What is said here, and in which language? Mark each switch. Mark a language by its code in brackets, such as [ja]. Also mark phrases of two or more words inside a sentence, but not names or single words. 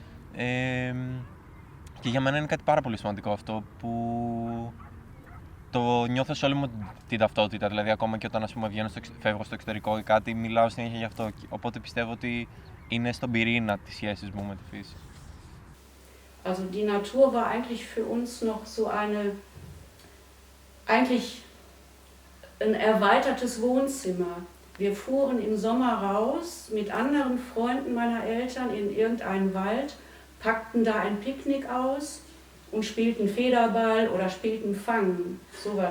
[el] Και για μένα είναι κάτι πάρα πολύ σημαντικό αυτό που το νιώθω σε όλη μου την ταυτότητα. Δηλαδή, ακόμα και όταν φεύγω στο εξωτερικό ή κάτι, μιλάω συνέχεια γι' αυτό. Οπότε πιστεύω ότι είναι στον πυρήνα της σχέσης μου με τη φύση. [de] Also die Natur war eigentlich für uns noch so eigentlich ein erweitertes Wohnzimmer. Wir fuhren im Sommer raus mit anderen Freunden meiner Eltern in irgendeinen Wald, packten da ein Picknick aus und spielten Federball oder spielten Fangen, sowas.